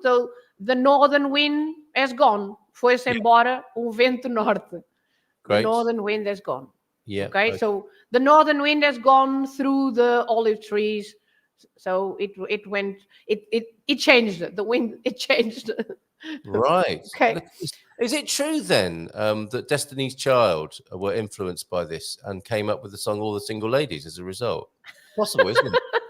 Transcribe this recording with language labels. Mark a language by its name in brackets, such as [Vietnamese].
[English] The northern wind has gone. [Portuguese] Foi-se embora o vento norte. [English] Great. The northern wind has gone. Yeah. Okay. So the northern wind has gone through the olive trees. So it changed the wind. It changed. Right. Okay. Is it true then that Destiny's Child were influenced by this and came up with the song "All the Single Ladies" as a result? Possible, isn't it?